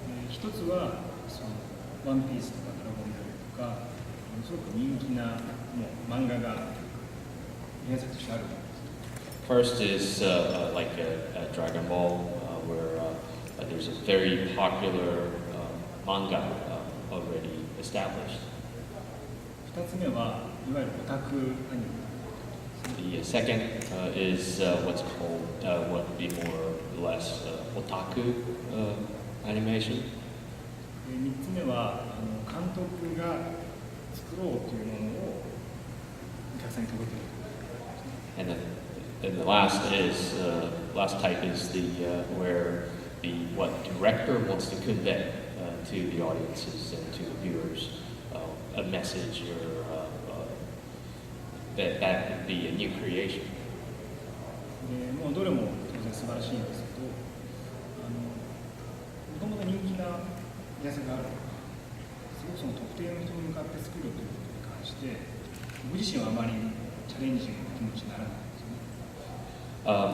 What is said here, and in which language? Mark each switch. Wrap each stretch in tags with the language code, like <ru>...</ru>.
<ja>一つはそのワンピースとかドラゴンボールとかすごく人気なもう漫画が宮崎としてあるんです。</ja> <en>First is like a Dragon Ball, where there's a very popular manga already established.</en> <ja>二つ目はいわゆるオタクアニメ。</ja> <en>The second is what's called, what would be more or less otaku animation.</en> <ja>3つ目は監督が作ろうというものをお客さんに届ける。</ja> <en>And then the last type is the where what director wants to convey to the audiences and to the viewers a message or that would be a new creation.</en> <ja>もうどれも当然素晴らしいんですけど、もともと人気な原作があるとか、すごくその特定の人に向かって作るということに関して、僕自身はあまりチャレンジの気持ちにならないんですよね。</ja>